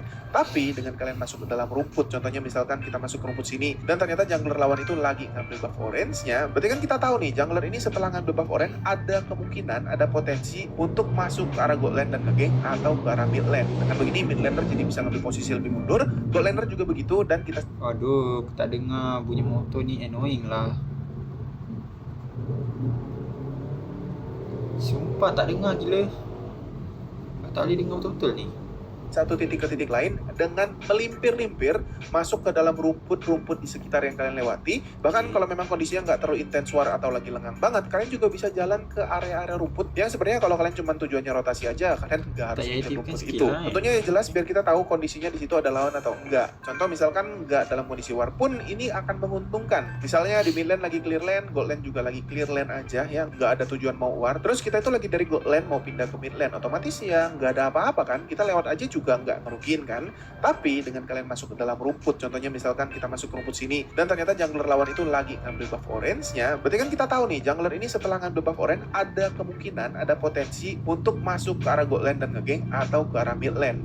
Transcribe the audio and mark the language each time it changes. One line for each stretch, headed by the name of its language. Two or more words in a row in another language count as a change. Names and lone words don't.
Indonesian: Tapi dengan kalian masuk ke dalam rumput, contohnya misalkan kita masuk ke rumput sini, dan ternyata jungler lawan itu lagi ngambil
English: buff orange-
Indonesian: nya, berarti kan kita tahu nih, jungler ini setelah ngambil
English: buff orange,
Indonesian: ada kemungkinan, ada potensi untuk masuk ke arah
English: gold lane
Indonesian: dan ngegeng atau ke arah
English: mid lane.
Indonesian: Dengan begini,
English: mid laner
Indonesian: jadi bisa ngambil posisi lebih mundur,
English: gold laner
Indonesian: juga begitu, dan kita...
Malay: Waduh, tak dengar bunyi motor ni annoying lah. Sumpah tak dengar gila. Tak boleh dengar betul-betul ni.
Indonesian: Satu titik ke titik lain dengan melimpir-limpir masuk ke dalam rumput-rumput di sekitar yang kalian lewati. Bahkan kalau memang kondisinya nggak terlalu intens war atau lagi lengang banget, kalian juga bisa jalan ke area-area rumput yang sebenarnya kalau kalian cuma tujuannya rotasi aja, kalian nggak harus ke rumput itu. Tentunya yang jelas biar kita tahu kondisinya di situ ada lawan atau enggak. Contoh misalkan nggak dalam kondisi war pun ini akan menguntungkan. Misalnya di
English: mid lane
Indonesian: lagi
English: clear lane, gold lane
Indonesian: juga lagi
English: clear lane
Indonesian: aja ya, nggak ada tujuan mau war. Terus kita itu lagi dari
English: gold lane
Indonesian: mau pindah ke
English: mid lane,
Indonesian: otomatis ya nggak ada apa-apa kan, kita lewat aja juga nggak ngerugiin kan. Tapi dengan kalian masuk ke dalam rumput, contohnya misalkan kita masuk ke rumput sini, dan ternyata jungler lawan itu lagi ngambil
English: buff orange-
Indonesian: nya, berarti kan kita tahu nih, jungler ini setelah ngambil
English: buff orange,
Indonesian: ada kemungkinan, ada potensi untuk masuk ke arah
English: gold lane
Indonesian: dan ngegeng atau ke arah
English: mid lane.